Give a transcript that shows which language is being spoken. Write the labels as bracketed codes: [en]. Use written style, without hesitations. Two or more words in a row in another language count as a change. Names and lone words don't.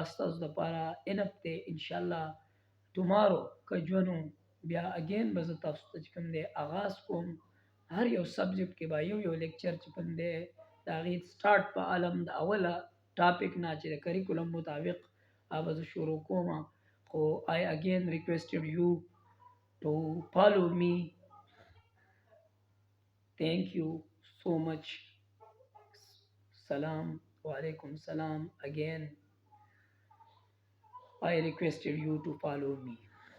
[ps] ستاسو دپاره انف دی انشاءالله ټمارو که ژوند بیا اگین به زه تاسو ته چې کوم دی آغاز کوم هر یو سبجیکټ کې به یو لیکچر چې کوم دی د هغې سټارټ په عالم د اوله ټاپک نه چې د کریکولم مطابق هغه زه شروع کوم خو [en] I again requested you to follow me. Thank you so much. [ar] سلام وعليكم سلام again. [en] I requested you to follow me.